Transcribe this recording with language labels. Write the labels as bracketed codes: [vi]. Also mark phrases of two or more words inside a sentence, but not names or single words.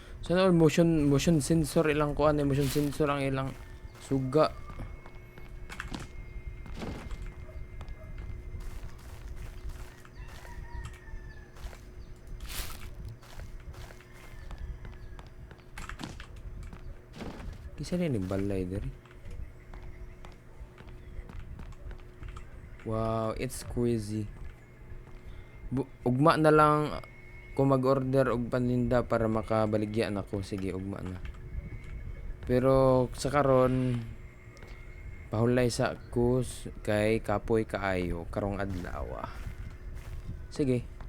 [tl] Sana all [en] motion sensor [ceb] ilang kuan, [en] motion sensor [ceb] ang ilang suga. Kisa rin yung balay diri. [en] Wow, it's crazy. [ceb] Ugma na lang kung mag-order og paninda para makabaligyan ako. Sige, ugma na. Pero sa karon pahulay sa kus kay kapoy kaayo karong adlaw. Sige.